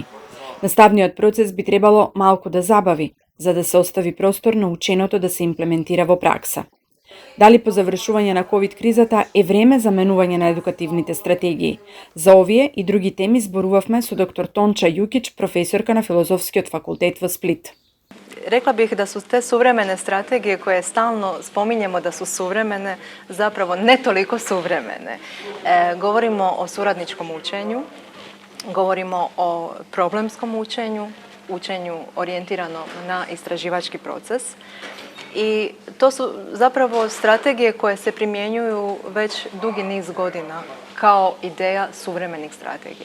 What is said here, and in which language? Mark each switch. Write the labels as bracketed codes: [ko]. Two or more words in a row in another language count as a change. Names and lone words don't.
[mk] Наставниот процес би требало малку да забави, за да се остави простор на ученото да се имплементира во пракса. Дали по завршување на ковид кризата е време за менување на едукативните стратегии? За овие и други теми зборувавме со доктор Тонча Јукич, професорка на Филозофскиот факултет во Сплит. [hr] Rekla bih da su te suvremene strategije koje stalno spominjemo da su suvremene, zapravo ne toliko suvremene. Govorimo o suradničkom učenju, govorimo o problemskom učenju, učenju orijentirano na istraživački proces i to su zapravo strategije koje se primjenjuju već dugi niz godina kao ideja suvremenih strategija.